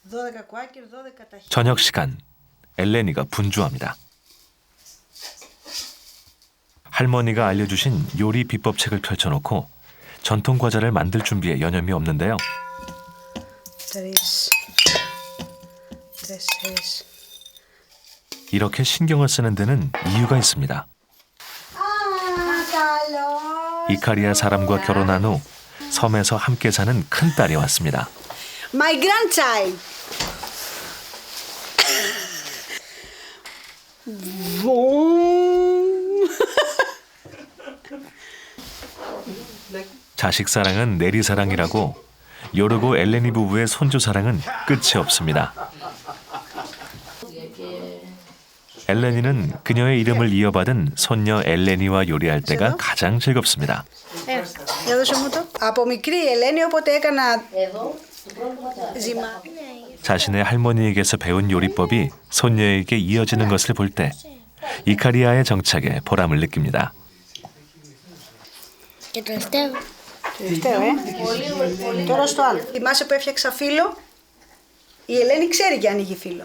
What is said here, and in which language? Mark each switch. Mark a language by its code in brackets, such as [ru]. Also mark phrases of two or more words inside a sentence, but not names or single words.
[el] 12 κουάκια, 12 τα χέρια. [ko] 저녁 시간, 엘레니가 분주합니다. 할머니가 알려주신 요리 비법책을 펼쳐놓고 전통 과자를 만들 준비에 여념이 없는데요. [el] 3, 4. [ko] 이렇게 신경을 쓰는 데는 이유가 있습니다. 이카리아 사람과 결혼한 후 섬에서 함께 사는 큰딸이 왔습니다. [en] My grandchild. [ko] 자식 사랑은 내리 사랑이라고 요르고 엘레니 부부의 손주 사랑은 끝이 없습니다. 엘레니는 그녀의 이름을 이어받은 손녀 엘레니와 요리할 때가 가장 즐겁습니다. [el] Για δώσε μου το. Από μικρή η Ελένη, όποτε έκανα ζυμά. [ko] 자신의 할머니에게서 배운 요리법이 손녀에게 이어지는 것을 볼 때 이카리아의 정착에 보람을 느낍니다. [el] Και τελευταίο. Τελευταίο, Τώρα στο άλλο. Θυμάσαι που έφτιαξα φύλλο. Η Ελένη ξέρει και ανοίγει φύλλο.